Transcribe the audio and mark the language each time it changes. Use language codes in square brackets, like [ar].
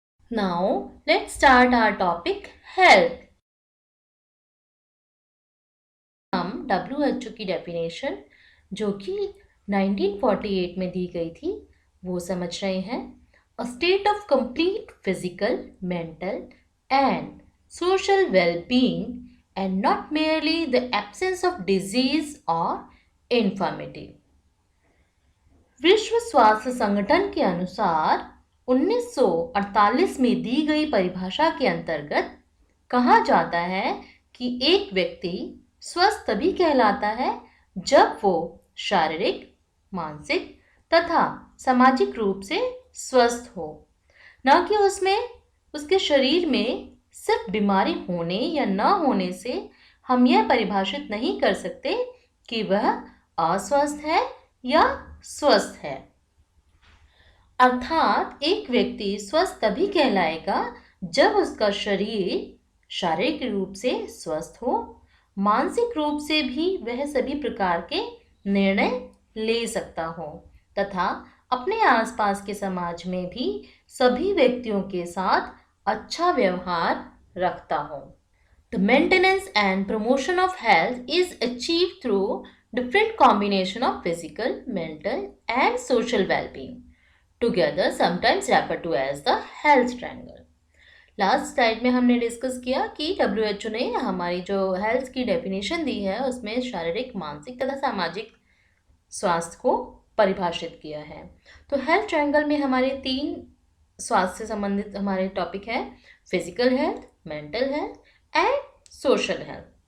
[en] Now, let's start our topic health. [hi] हम WHO की definition जो कि 1948 में दी गई थी वो समझ रहे हैं. [en] A state of complete physical, mental and social well-being and not merely the absence of disease or infirmity. [hi] विश्व स्वास्थ्य संगठन के अनुसार 1948 में दी गई परिभाषा के अंतर्गत कहा जाता है कि एक व्यक्ति स्वस्थ तभी कहलाता है जब वो शारीरिक, मानसिक तथा सामाजिक रूप से स्वस्थ हो, न कि उसमें उसके शरीर में सिर्फ बीमारी होने या न होने से हम यह परिभाषित नहीं कर सकते कि वह अस्वस्थ है या स्वस्थ है. अर्थात एक व्यक्ति स्वस्थ तभी कहलाएगा जब उसका शरीर शारीरिक रूप से स्वस्थ हो, मानसिक रूप से भी वह सभी प्रकार के निर्णय ले सकता हो तथा अपने आसपास के समाज में भी सभी व्यक्तियों के साथ अच्छा व्यवहार रखता हो. [en] The maintenance and promotion of health is achieved through different combination of physical, mental and social well-being, together sometimes referred to as the health triangle. [hi] Last slide में हमने डिस्कस किया कि WHO ने हमारी जो हेल्थ की डेफिनेशन दी है उसमें शारीरिक, मानसिक तथा सामाजिक स्वास्थ्य को परिभाषित किया है. तो हेल्थ ट्रायंगल में हमारे 3 स्वास्थ्य से संबंधित हमारे टॉपिक है: [en] Physical health, mental health and social health.